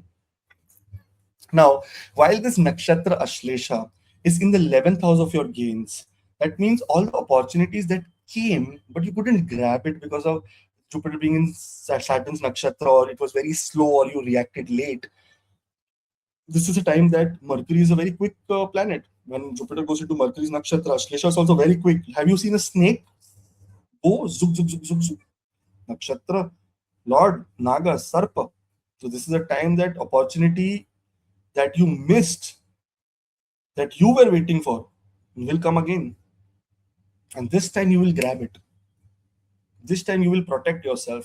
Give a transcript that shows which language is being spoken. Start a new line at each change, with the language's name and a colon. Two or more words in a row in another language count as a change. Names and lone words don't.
English: Now, while this nakshatra Ashlesha is in the 11th house of your gains, that means all the opportunities that came, but you couldn't grab it because of Jupiter being in Saturn's nakshatra, or it was very slow, or you reacted late. This is a time that Mercury is a very quick planet. When Jupiter goes into Mercury's nakshatra, Ashlesha is also very quick. Have you seen a snake? Oh, zuk, zuk, zuk, zuk, zuk. Nakshatra, Lord, Naga, Sarpa. So this is a time that opportunity that you missed, that you were waiting for, will come again. And this time you will grab it. This time you will protect yourself.